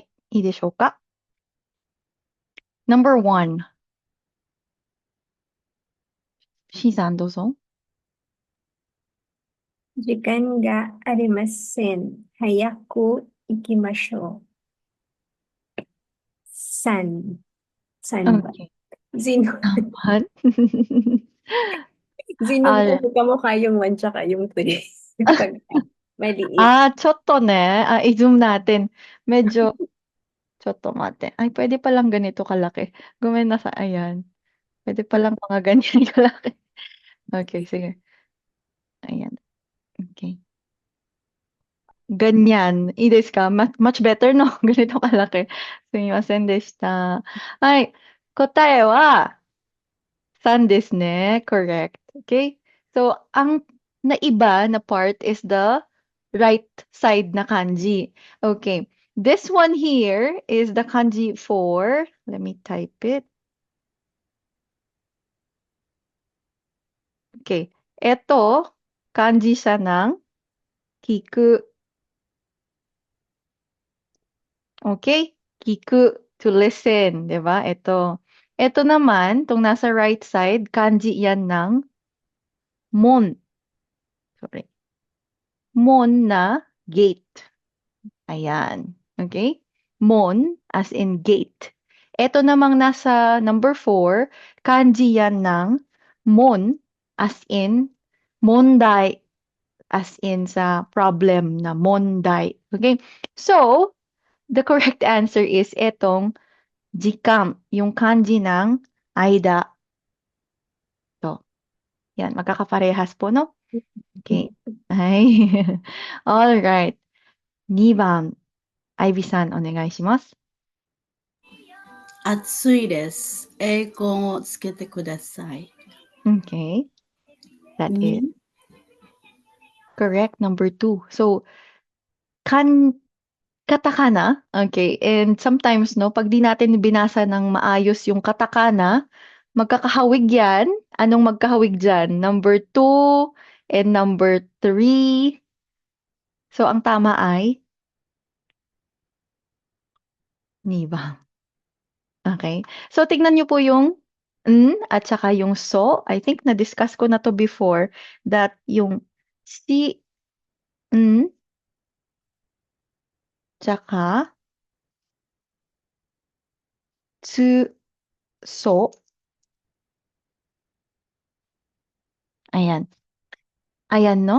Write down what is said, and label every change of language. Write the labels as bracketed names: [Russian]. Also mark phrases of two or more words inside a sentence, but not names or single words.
[Japanese] いいでしょうか? [English] Number 1. [Japanese] シンさんどうぞ。時間がありません。早く行きましょう。3 ba? [English] Okay. [Filipino] Sino? Tama. Sino Ah, po kamukha yung 1 tsaka yung 3? Pag maliit. [Japanese] ちょっとね。 [Filipino] i-zoom natin. Medyo, [Japanese] ちょっと待って. [Filipino] Ay, pwede palang ganito kalaki. Gumenasa, ayan. Pwede palang mga ganyan kalaki. Okay, sige. Ayan. Okay. Ganyan. [Japanese] Iいですか? [English] Much better, no? [Filipino] ganito kalaki. [Japanese] すみませんでした。はい。答えは、3ですね。 [English] Correct. Okay? So, [Filipino] ang naiba na [English] part is the right side na kanji. Okay. This one here is the kanji for, let me type it. Okay. [Filipino] Ito, kanji siya ng kiku. Okay? Kiku, [English] to listen. [Filipino] Diba? Ito. Ito naman, itong nasa right side, kanji yan ng mon. Sorry. Mon na gate. Ayan. [English] Okay? Mon, as in gate. [Filipino] Ito namang nasa number 4, kanji yan ng mon, [English] as in mondai, as in [Filipino] sa problem na mondai. Okay? So, [English] the correct answer is etong jikam, [Filipino] yung kanji ng aida. So, yan, magkakaparehas po, no? Okay. Ay. [English] All right. [Japanese] 2 番、Ivy-san, お願いします。暑いです。エアコンをつけてください。 [English] Okay. That is [Japanese] に [English] correct. Number 2. So, katakana. Okay. And sometimes, no, [Filipino] pag di natin binasa ng maayos yung katakana, magkakahawig yan. Anong magkahawig dyan? [English] Number 2 and number 3. [Filipino] So, ang tama ay 2番. Okay. So, tignan nyo po yung at saka yung so. [English] I think [Filipino] na-discuss ko na to [English] before that [Filipino] yung si, tsaka tsu, so. Ayan. Ayan, no?